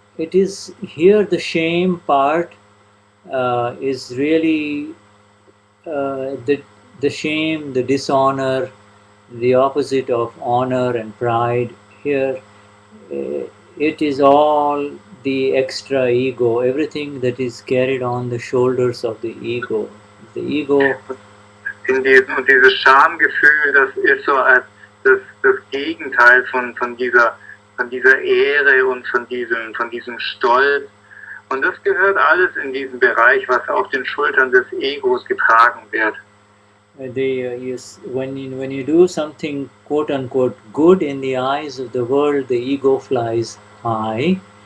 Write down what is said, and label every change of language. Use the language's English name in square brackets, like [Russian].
[English] It is here the shame part is really the shame, the dishonor, the opposite of honor and pride. Here, it is all the extra ego, everything that is carried on the shoulders of the ego. The ego. [German] Und dieses Schamgefühl, das ist so als das Gegenteil von dieser Ehre und von diesem Stolz. Und das gehört alles in diesen Bereich, was auf den Schultern des Egos getragen wird. [English] When you do something quote unquote good in the eyes of the world, the ego flies high,